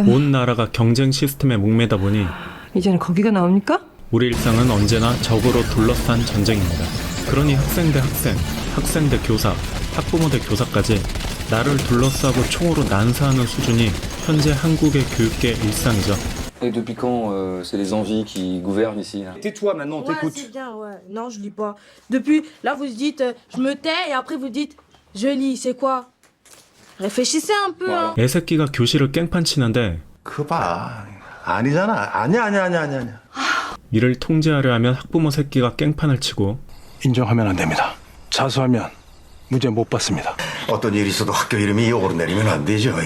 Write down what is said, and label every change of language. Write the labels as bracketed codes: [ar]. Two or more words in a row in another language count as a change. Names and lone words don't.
[ko] 온 나라가 경쟁 시스템에 목매다 보니 이제는 거기가 나옵니까? 우리 일상은 언제나 적으로 둘러싼 전쟁입니다. 그러니 학생 대 학생, 학생 대 교사, 학부모 대 교사까지 나를 둘러싸고 총으로 난사하는 수준이 현재 한국의 교육계 일상이죠. [fr] Et depuis quand c'est les envies qui gouvernent ici hein? Tais-toi maintenant, Ouais, c'est bien, ouais. Non, je lis pas. Depuis, là, vous dites, je me tais, et après, vous dites, je lis, c'est quoi? Réfléchissez un peu, hein. [ko] 애새끼가 교실을 깽판 치는데 그거 봐. 아니잖아. 아니야. 이를 통제하려 하면 학부모 새끼가 깽판을 치고 인정하면 안 됩니다. 자수하면 무죄 못 받습니다. 어떤 일이 있어도 학교 이름이 오르내리면 안 되죠. 예.